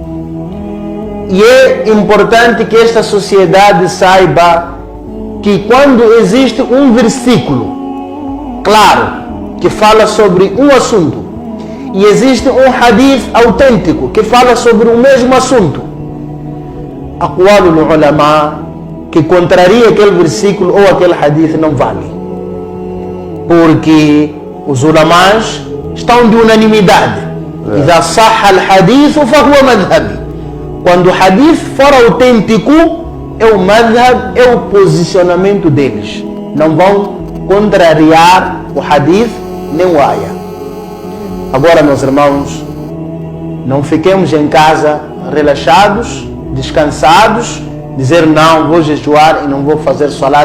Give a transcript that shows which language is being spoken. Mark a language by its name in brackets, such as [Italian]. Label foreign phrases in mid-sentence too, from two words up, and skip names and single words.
[Portuguese] E é importante que esta sociedade saiba que quando existe um versículo claro que fala sobre um assunto e existe um hadith autêntico que fala sobre o mesmo assunto, [Arabic] أقوال العلماء [Portuguese] que contraria aquele versículo ou aquele hadith não vale, porque os ulamás estão de unanimidade. [Arabic] إذا صح الحديث فهو مذهبي. [Portuguese] Quando o hadith for autêntico, é o madhhab, é o posicionamento deles. Não vão contrariar o hadith nem o ayah. Agora, meus irmãos, não fiquemos em casa relaxados, descansados, dizer não, vou jejuar e não vou fazer salat.